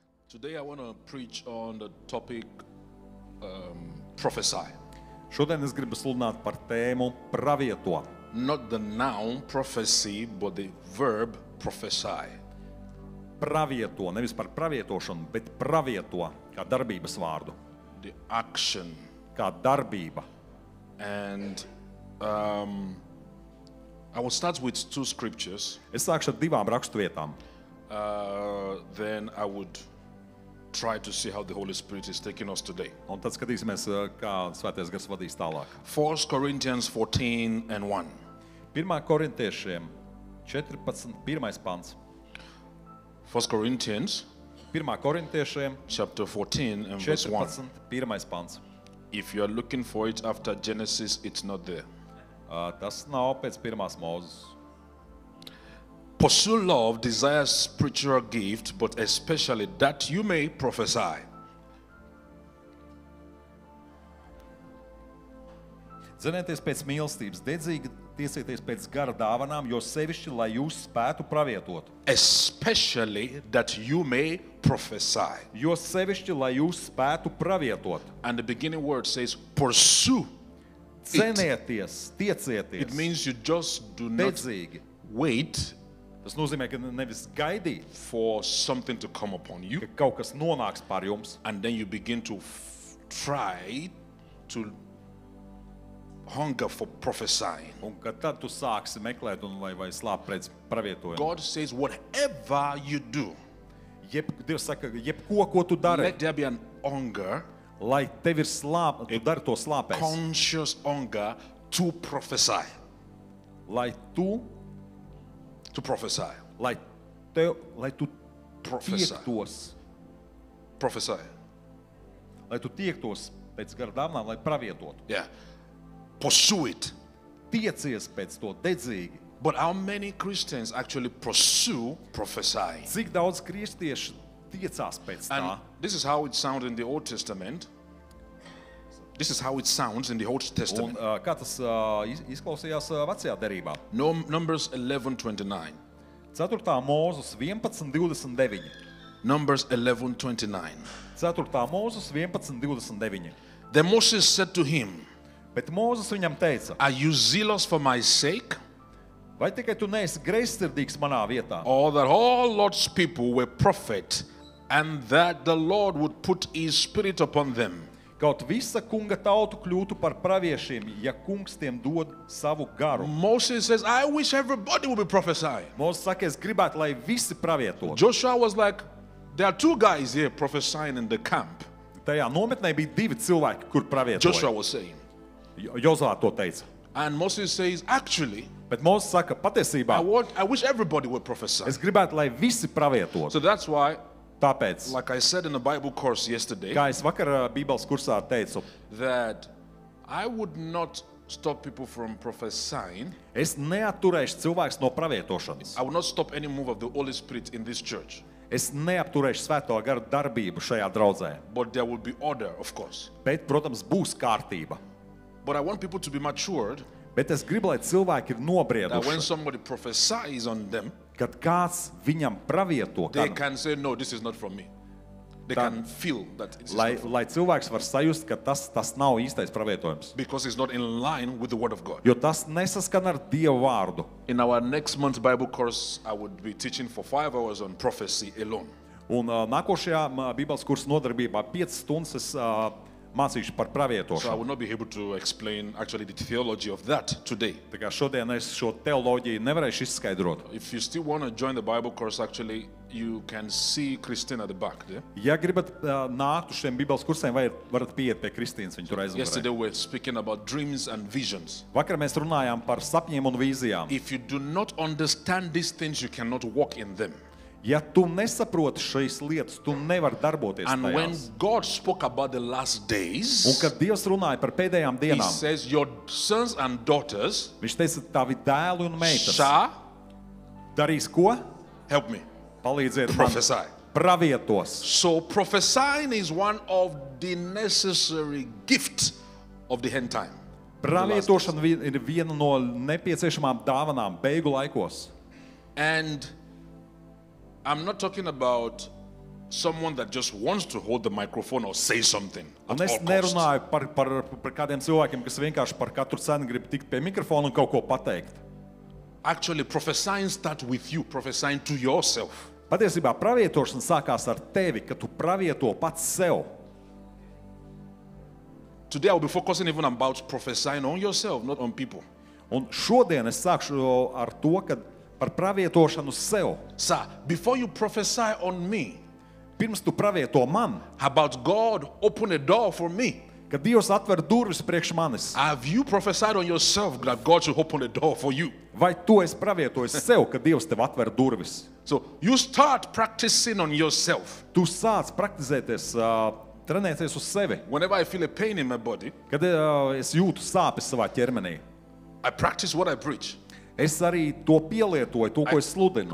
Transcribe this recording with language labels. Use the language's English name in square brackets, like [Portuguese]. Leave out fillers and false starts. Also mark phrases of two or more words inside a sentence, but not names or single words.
[English] Today I want to preach on the topic prophesy. [Latvian] Šodien es gribu sludināt par tēmu pravieto. [English] Not the noun prophecy, but the verb prophesy. [Latvian] Pravieto, nevis par pravietošanu, bet pravieto kā darbības vārdu, [English] The action. [Latvian] kā darbība. [English] And I will start with two scriptures. [Latvian] Es sākšu ar divām raksturvietām. [English] Then I would try to see how the Holy Spirit is taking us today. [Latvian] Un tad skatīsimies, kā Svētais Gars vadīs tālāk. [English] 1 Corinthians 14 and 1. [Latvian] 1. Korintiešiem 14. 1. pants. [English] 1 Corinthians [Latvian] 1. Korintiešiem [English] chapter 14 and verse 1. [Latvian] 14. 1. pants. [English] If you are looking for it after Genesis, it's not there. [Latvian] Tas nav pēc 1. Mūzes. [English] Pursue love, desire spiritual gift, but especially that you may prophesy. [Latvian] Dzenieties pēc mīlestības, dedzīgi tiesieties pēc gara dāvanām, jo sevišķi, lai jūs spētu pravietot. [English] Especially that you may prophesy. [Latvian] Jo sevišķi, lai jūs spētu pravietot. [English] And the beginning word says pursue. [Latvian] Cenieties, tiecieties, [English] It means you just do not [Latvian] dedzīgi. [English] wait [Latvian] Tas nozīmē, ka nevis gaidīt, [English] for something to come upon you, [Latvian] ka kaut kas nonāks pār jums, [English] and then you begin to try to hunger for prophesying. [Latvian] un ka tad tu sāksi meklēt un vai slāpt pēc pravietojumu. [English] God says, whatever you do, [Latvian] Dievs saka, jebko, ko tu dari, [English] let there be an hunger, [Latvian] lai tev ir tu dari to slāpēs, [English] conscious hunger to prophesy. [Latvian] lai tu [English] prophesy. [Latvian] tu [English] Prophesy. [Latvian] tiektos, [English] Prophesy. [Latvian] lai tu tiektos pēc gara dāvanām, lai pravietotu. [English] Yeah. Pursue it. [Latvian] Tiecies pēc to dedzīgi. [English] But how many Christians actually pursue prophesying? [Latvian] Cik daudz kristieši tiecās pēc tā? [English] And this is how it sounds in the Old Testament. This is how it sounds in the Old [Latvian] Un [English] Testament. [Latvian] kā tas izklausījās vecajā derībā? [English] Numbers 11:29. [Latvian] 4. Mūzes 11:29. [English] Numbers 11:29. [Latvian] 4. Mūzes 11:29. [English] Then Moses said to him, [Latvian] Bet Mūzes viņam teica, [English] "Are you zealous for my sake, [Latvian] vai tikai tu neesi greizsirdīgs manā vietā, [English] or that all Lord's people were prophets, and that the Lord would put his spirit upon them?" [Latvian] kaut visa kunga tautu kļūtu par praviešiem, ja kungs tiem dod savu garu? [English] Moses says, "I wish everybody would be prophesying." [Latvian] Mūzes saka, es gribētu, lai visi pravietotu. [English] Joshua was like, "There are two guys here prophesying in the camp." [Latvian] Tajā nometnē bija 2 cilvēki, kur Joshua pravietoja. [English] was saying. [Latvian] Jozua to teica. [English] And Moses says, "Actually, [Latvian] Bet Mūzes saka, patiesībā, [English] I wish everybody would prophesy." [Latvian] es gribētu, lai visi pravietotu. [English] So that's why, [Latvian] Tāpēc, [English] like I said in the Bible course yesterday, [Latvian] kā es vakar Bībeles kursā teicu, [English] that I would not stop people from prophesying. [Latvian] es neatturēšu cilvēkus no pravietošanas. [English] I will not stop any move of the Holy Spirit in this church. [Latvian] Es neapturēšu svēto garu darbību šajā draudzē. [English] But there will be order, of course. [Latvian] Bet, protams, būs kārtība. [English] But I want people to be matured, [Latvian] Bet es gribu, lai cilvēki ir [English] that when [Latvian] nobrieduši, [English] somebody prophesies on them, [Latvian] kad kāds viņam pravieto, [English] they can say, "No, this is not from me." They That- can feel that it's [Latvian] lai, [English] not from me, [Latvian] lai cilvēks var sajust, ka tas nav īstais pravietojums. [English] because it's not in line with the Word of God. [Latvian] Jo tas nesaskan ar Dieva vārdu. [English] In our next month's Bible course, I would be teaching for 5 hours on prophecy alone. [Latvian] Un nākošajā Bībeles kursa nodarbībā 5 stundas es mācīšu par [English] So I [Latvian] pravietošanu. [English] will not be able to explain actually the theology of that today. [Latvian] Tā kā šodien es šo teoloģiju nevarēšu izskaidrot. [English] If you still want to join the Bible course, actually, you can see Christine at the back there. [Latvian] Ja gribat nākt uz šiem Bībeles kursiem, varat pieiet pie Kristīnas, viņa tur [English] Yesterday [Latvian] aizmugurē. [English] we were speaking about dreams and visions. [Latvian] Vakar mēs runājām par sapņiem un vīzijām. [English] If you do not understand these things, you cannot walk in them. [Latvian] Ja tu nesaproti šīs lietas, tu nevari darboties [English] And when [Latvian] tajās. [English] God spoke about the last [Latvian] Un [English] days, [Latvian] kad Dievs runāja par pēdējām [English] He [Latvian] dienām, [English] says, "Your sons and daughters [Latvian] viņš teica, tavi dēli un meitas [English] shall," [Latvian] darīs ko? [English] help me, [Latvian] Palīdziet man, [English] prophesy. [Latvian] pravietos. [English] So prophesying is one of the necessary gifts of the end time. [Latvian] Pravietošana ir viena no nepieciešamām dāvanām beigu laikos. [English] And I'm not talking about someone that just wants to hold the microphone or say something [Latvian] Un [English] at [Latvian] es [English] all costs. [Latvian] nerunāju par kādiem cilvēkiem, kas vienkārši par katru cenu grib tikt pie mikrofona un kaut ko pateikt. [English] Actually, prophesying starts with you, prophesying to yourself. [Latvian] Patiesībā pravietošana sākās ar tevi, ka tu pravieto pats sev. [English] Today I will be focusing even about prophesying on yourself, not on people. [Latvian] Un šodien es sākšu ar to, ka par pravietošanu sev. [English] Sir, before you prophesy on me, [Latvian] Pirms tu pravieto man, [English] about God open a door for me, [Latvian] kad Dievs atver durvis priekš manis, [English] have you prophesied on yourself that God should open a door for you? [Latvian] vai tu esi pravietojis sev, ka Dievs tev atver durvis? [English] So you start practicing on yourself. [Latvian] Tu sāc praktizēties, trenēties uz sevi. [English] Whenever I feel a pain in my body, [Latvian] Kad es jūtu sāpes savā ķermenī, [English] I practice what I preach. [Latvian] es arī to pielietoju, to, ko es sludinu.